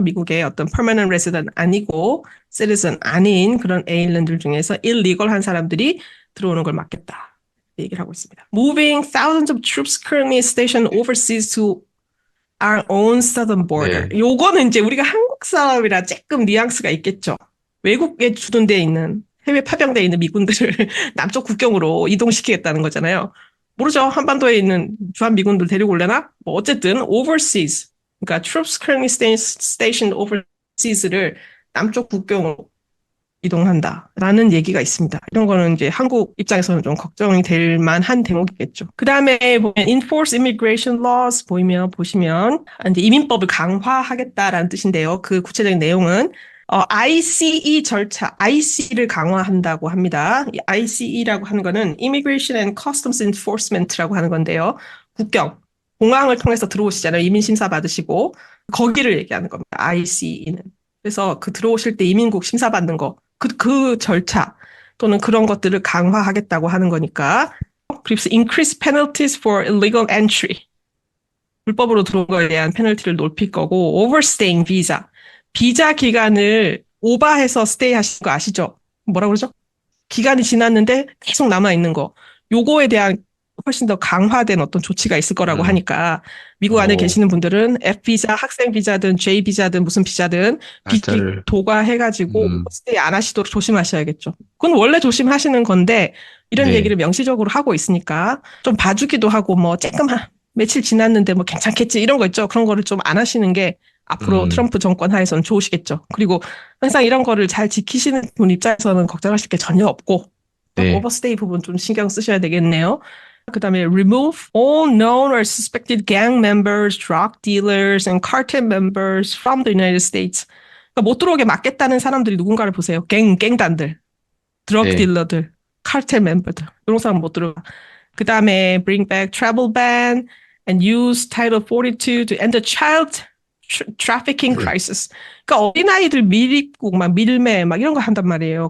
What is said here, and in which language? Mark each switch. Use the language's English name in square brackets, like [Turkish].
[Korean] 미국의 어떤 [English] permanent resident [Korean] 아니고 citizen 아닌 그런 alien들 중에서 illegal 한 사람들이 들어오는 걸 막겠다. 얘기를 하고 있습니다. [English] Moving thousands of troops currently stationed overseas to our own southern border. [Korean] 네. 요거는 이제 우리가 한국 사람이라 조금 뉘앙스가 있겠죠. 외국에 주둔되어 있는 해외 파병되어 있는 미군들을 남쪽 국경으로 이동시키겠다는 거잖아요. 모르죠. 한반도에 있는 주한 미군들 데리고 올려나? 뭐 어쨌든 overseas, 그러니까 [English] troops currently stationed overseas [Korean] 를 남쪽 국경으로 이동한다라는 얘기가 있습니다. 이런 거는 이제 한국 입장에서는 좀 걱정이 될 만한 대목이겠죠. 그 다음에 보면 [English] enforce immigration laws [Korean] 보시면 이제 이민법을 강화하겠다라는 뜻인데요. 그 구체적인 내용은 ICE 절차, IC를 강화한다고 합니다. 이 ICE라고 하는 거는 Immigration and Customs Enforcement라고 하는 건데요. 국경, 공항을 통해서 들어오시잖아요. 이민 심사 받으시고 거기를 얘기하는 겁니다. ICE는. 그래서 그 들어오실 때 이민국 심사 받는 거, 그 절차 또는 그런 것들을 강화하겠다고 하는 거니까. 그리고 [English] increase penalties for illegal entry. [Korean] 불법으로 들어온 거에 대한 페널티를 높일 거고, [English] overstaying visa. [Korean] 비자 기간을 오버해서 스테이 하신 거 아시죠? 뭐라 그러죠? 기간이 지났는데 계속 남아있는 거. 요거에 대한 훨씬 더 강화된 어떤 조치가 있을 거라고 음. 하니까 미국 안에 어, 계시는 분들은 F비자, 학생 비자든 J 비자든 무슨 비자든 비기 날짜를, 도과해가지고 음, 오버스테이 안 하시도록 조심하셔야겠죠. 그건 원래 조심하시는 건데 이런 네. 얘기를 명시적으로 하고 있으니까 좀 봐주기도 하고 뭐 조금 며칠 지났는데 뭐 괜찮겠지 이런 거 있죠. 그런 거를 좀 안 하시는 게 앞으로 음, 트럼프 정권 하에서는 좋으시겠죠. 그리고 항상 이런 거를 잘 지키시는 분 입장에서는 걱정하실 게 전혀 없고 네. 오버스테이 부분 좀 신경 쓰셔야 되겠네요. 그다음에 [English] remove all known or suspected gang members, drug dealers, and cartel members from the United States. [Korean] 그러니까 못 들어오게 막겠다는 사람들이 누군가를 보세요. 갱단들, 드러그 네. 딜러들, 카르텔 멤버들 이런 사람 못 들어가. 그다음에 [English] bring back travel ban and use Title 42 to end the child trafficking crisis. [Korean] 그러니까 어린아이들 밀입국, 막 밀매, 막 이런 거 한단 말이에요.